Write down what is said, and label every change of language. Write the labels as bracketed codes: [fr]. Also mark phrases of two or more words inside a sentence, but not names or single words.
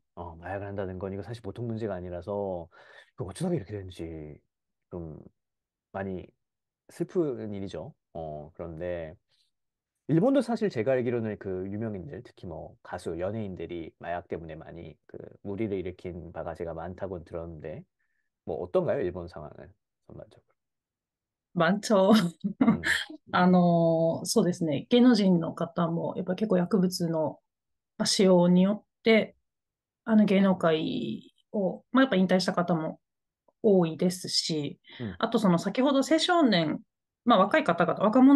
[ko] 마약을 한다는 건 이거 사실 보통 문제가 아니라서 그 어쩌다가 이렇게 되는지 좀 많이 슬픈 일이죠. 그런데 일본도 사실 제가 알기로는 그 유명인들 특히 가수 연예인들이 마약 때문에 많이 그 무리를 일으킨 바가 제가 많다고 들었는데 어떤가요? 일본 상황은 전반적으로. 많죠. [ja] うんそうですね。芸能人の方も、やっぱ結構薬物の使用によって、芸能界を、やっぱ引退した方も多いですし、うんあとその先ほど青少年、若い方々、若者